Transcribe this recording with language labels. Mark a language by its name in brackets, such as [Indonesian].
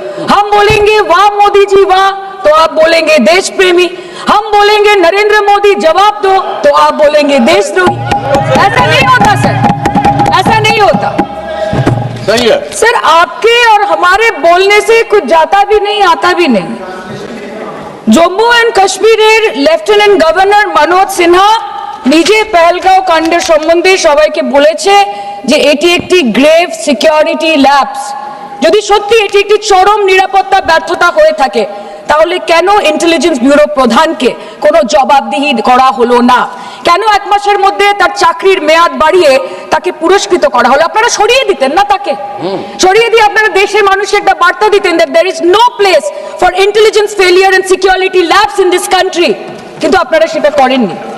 [Hindi] हम बोलेंगे वाह मोदी जी वाह तो आप बोलेंगे देश प्रेमी। हम बोलेंगे नरेंद्र मोदी जवाब दो तो आप बोलेंगे देशद्रोही। ऐसा नहीं होता सर, ऐसा नहीं होता। सही है सर आपके और हमारे बोलने से कुछ जाता भी नहीं आता भी नहीं। [Bangla] জম্মু এন্ড কাশ্মীরের লেফটেন্যান্ট গভর্নর মনোজ সিনহা নিজে পেহেলগাঁও কাণ্ডের সম্বন্ধে সবাইকে বলেছে যে এটি একটি গ্রেভ সিকিউরিটি ল্যাপস। যদি সত্যি এটি একটি চরম নিরাপত্তা ব্যর্থতা হয়ে থাকে তাহলে কেন ইন্টেলিজেন্স ব্যুরো প্রধানকে কোনো জবাবদিহি করা হলো না? কেন এক মাসের মধ্যে তার চাকরির মেয়াদ বাড়িয়ে তাকে পুরস্কৃত করা হলো? আপনারা সরিয়ে দিতেন না তাকে? সরিয়ে দিয়ে আপনারা দেশের মানুষকে একটা বার্তা দিতেন [English] that there is no place for intelligence failure and security labs in this country, [Bangla] কিন্তু আপনারা সেটা করেননি।